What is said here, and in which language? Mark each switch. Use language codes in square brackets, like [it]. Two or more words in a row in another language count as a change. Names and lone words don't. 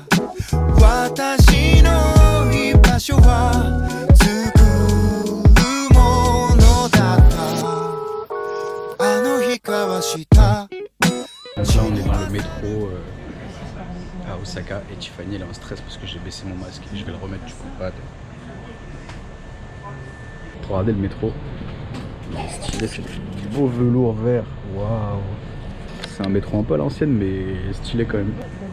[ja] 私の居場所は作るものだったあの日交わした [fr] Là on est dans le métro à Osaka et Tiffany elle est en stress parce que j'ai baissé mon masque et je vais le remettre du coup pas. Pour regarder le métro, il est stylé, c'est du beau velours vert, waouh. C'est un métro un peu à l'ancienne mais stylé quand même.